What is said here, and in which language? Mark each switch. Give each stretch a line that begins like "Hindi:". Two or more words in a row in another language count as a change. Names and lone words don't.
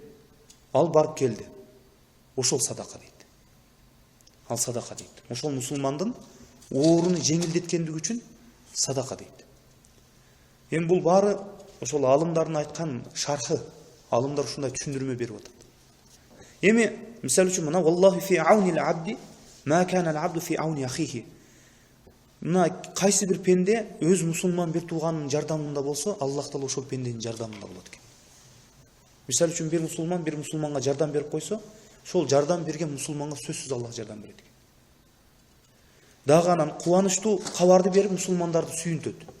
Kyrgyz: Ал барып келди. Ошол садака дейт. Ал садака дейт. Ошол мусулмандын ооруну жеңилдеткендиги үчүн садака дейт. Эми бул баары ошол алымдардын айткан шархы. Алымдар ушундай түшүндүрмө берип атат. Эми мисалы үчүн мына
Arabic: والله في عون العبد ما كان العبد في عون أخيه.
Kyrgyz: Мына кайсы бир пенде өз мусулман бир тууганынын жардамында болсо, Аллах таала ошол пенденин жардамында болот экен. Мисалы үчүн бир мусулманга жардам берип койсо, ошол жардам берген мусулманга сөзсүз Аллах жардам берет экен. Дагы анан кубанычтуу кабарды берип мусулмандарды сүйүнтөт.